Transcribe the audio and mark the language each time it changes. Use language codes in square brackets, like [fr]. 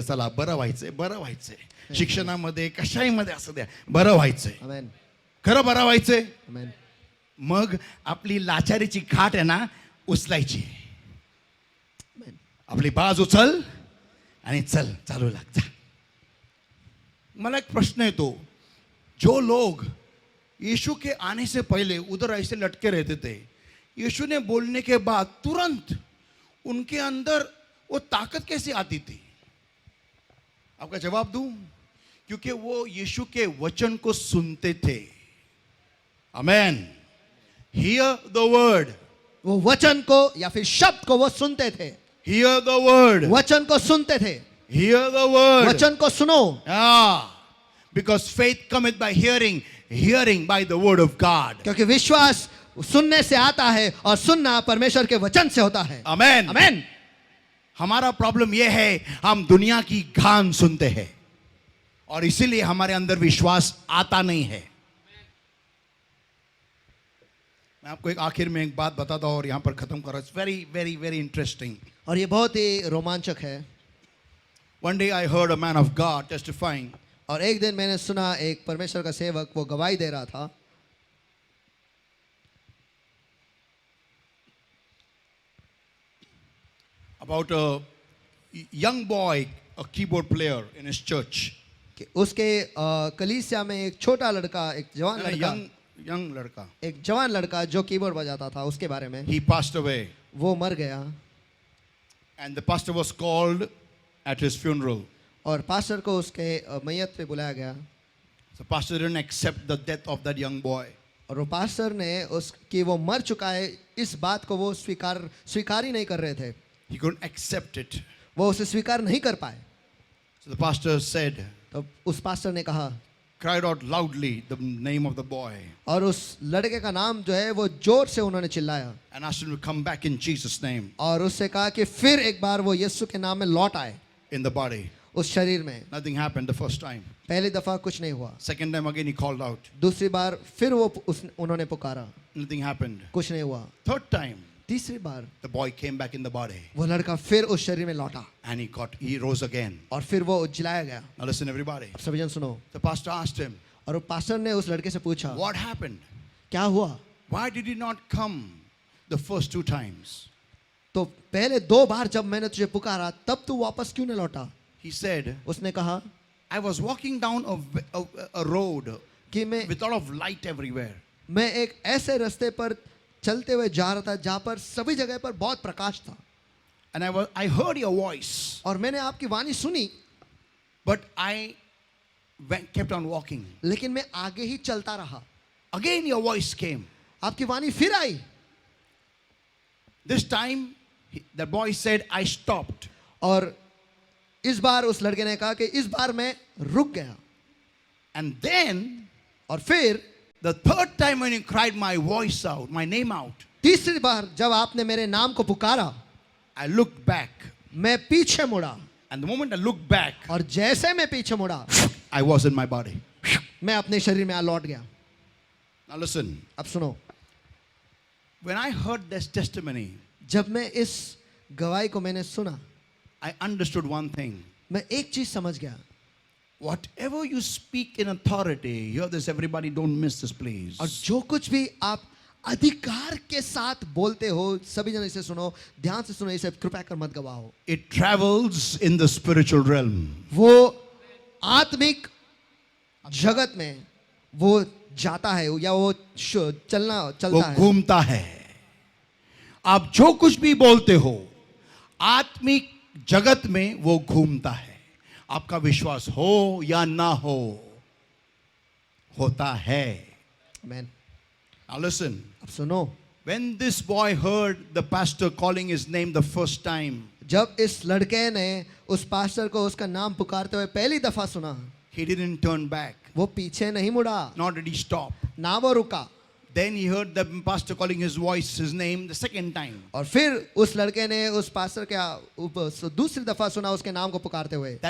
[mr] चला, बरं व्हायचंय. शिक्षणामध्ये, कशाही मध्ये असं द्या, बरं व्हायचंय. आमेन. खरं बरं व्हायचंय. आमेन. मग आपली लाचारीची खाट आहे ना उचलायची. आपली बाज उचल आणि चल, चालू लाग जा. [hi] मला एक प्रश्न येतो, जो लोग यीशु के आने से पहले उधर ऐसे लटके रहते थे, यीशु ने बोलने के बाद तुरंत उनके अंदर वो ताकत कैसे आती थी? आपका जवाब दूं? क्योंकि वो यीशु के वचन को सुनते थे. [en] Amen. Here the word. [hi] वो वचन को या फिर शब्द को वो सुनते थे. [en] Here the word. [hi] वचन को सुनते थे. [en] Hear the word. [hi] वचन को सुनो. [en] Because faith cometh by hearing, hearing by the word of God. [hi] क्योंकि विश्वास सुनने से आता है और सुनना परमेश्वर के वचन से होता है. [en] Amen. [hi] आमेन. हमारा प्रॉब्लम यह है, हम दुनिया की गान सुनते हैं और इसीलिए हमारे अंदर विश्वास आता नहीं है. मैं आपको एक आखिर में एक बात बताता हूं और यहां पर खत्म कर रहा हूं. [en] Very very very interesting. [hi] और ये बहुत ही रोमांचक है. [en] One day I heard a man of God testifying. [hi] और एक दिन मैंने सुना एक परमेश्वर का सेवक वो गवाही दे रहा था. [en] About a young boy, a keyboard player in his church. [hi] कि उसके कलीसिया में एक छोटा लड़का, एक जवान लड़का, young लड़का, एक जवान लड़का जो कीबोर्ड बजाता था, उसके बारे में. [en] he passed away. [hi] वो मर गया. [en] And the pastor was called at his funeral. [hi] और पास्टर को उसके मैयत पे बुलाया गया. [en] The pastor didn't accept the death of that young boy. [hi] और वो पास्टर ने कि वो मर चुका है, इस बात को वो स्वीकार ही नहीं कर रहे थे. [en] He couldn't accept it. [hi] वो उसे स्वीकार नहीं कर पाए. [en] So the pastor said, [hi] तो उस पास्टर ने कहा, [en] cried out loudly the name of the boy [hi] और उस लड़के का नाम जो है वो जोर से उन्होंने चिल्लाया. [en] and asked him to come back in Jesus' name [hi] और उससे कहा कि फिर एक बार वो यीशु के नाम में लौट आए [en] in the body. [hi] उस शरीर में. [en] Nothing happened the first time. [hi] पहली दफा कुछ नहीं हुआ. [en] Second time again he called out. [hi] दूसरी बार फिर वो उन्होंने पुकारा, [en] Nothing happened. [hi] कुछ नहीं हुआ. [en] Third time [hi] तीसरी बार [en] the boy came back in the body [hi] वो लड़का फिर उस शरीर में लौटा [en] and he rose again. [hi] और फिर वो जिलाया गया. [en] Now listen everybody. [hi] सभी जन सुनो. [en] The pastor asked him, [hi] और वो पास्टर ने उस लड़के से पूछा, [en] what happened? [hi] क्या हुआ? [en] Why did he not come the first two times? [hi] तो पहले दो बार जब मैंने तुझे पुकारा तब तू वापस क्यों नहीं लौटा? [en] He said, [hi] उसने कहा [en] I was walking down a road [hi] कि मैं [en] with a lot of light everywhere. [hi] मैं एक ऐसे रास्ते पर चलते हुए जा रहा था जहाँ पर सभी जगह पर बहुत प्रकाश था. [en] And I heard your voice, [hi] और मैंने आपकी वाणी सुनी, [en] but I kept on walking. [hi] लेकिन मैं आगे ही चलता रहा. [en] Again your voice came. [hi] आपकी वाणी फिर आई. [en] This time the boy said, I stopped. [hi] और इस बार उस लड़के ने कहा कि इस बार मैं रुक गया. [en] And then [hi] और फिर [en] the third time when you cried my voice out, my name out, [hi] तीसरी बार जब आपने मेरे नाम को पुकारा, [en] I looked back [hi] मैं पीछे मुड़ा [en] And the moment I looked back, [hi] और जैसे मैं पीछे मुड़ा, [en] I was in my body. [hi] मैं अपने शरीर में लौट गया. [en] Now listen, [hi] अब सुनो, [en] when I heard this testimony, [hi] जब मैं इस गवाही को मैंने सुना, [en] I understood one thing. [hi] मैं एक चीज समझ गया. [en] Whatever you speak in authority, hear this, everybody, don't miss this, please. [hi] और जो कुछ भी आप अधिकार के साथ बोलते हो, सभी जन इसे सुनो, ध्यान से सुनो, इसे कृपया कर मत गवाओ. [en] It travels in the spiritual realm. [hi] वो आत्मिक जगत में वो जाता है या वो वो चलता है. घूमता है. आप जो कुछ भी बोलते हो, आत्मिक जगत में वो घूमता है. आपका विश्वास हो या ना हो, होता है. [en] Amen. Now listen, [hi] अब सुनो, [en] when this boy heard the pastor calling his name the first time, [hi] जब इस लड़के ने उस पास्टर को उसका नाम पुकारते हुए पहली दफा सुना, [en] he didn't turn back, [hi] वो पीछे नहीं मुड़ा, [en] nor did he stop. [hi] ना वो रुका. [en] Then he heard the pastor calling his name the second time. [hi] और फिर उस लड़के ने उस पास्टर के दूसरी दफा सुना उसके नाम को पुकारते हुए.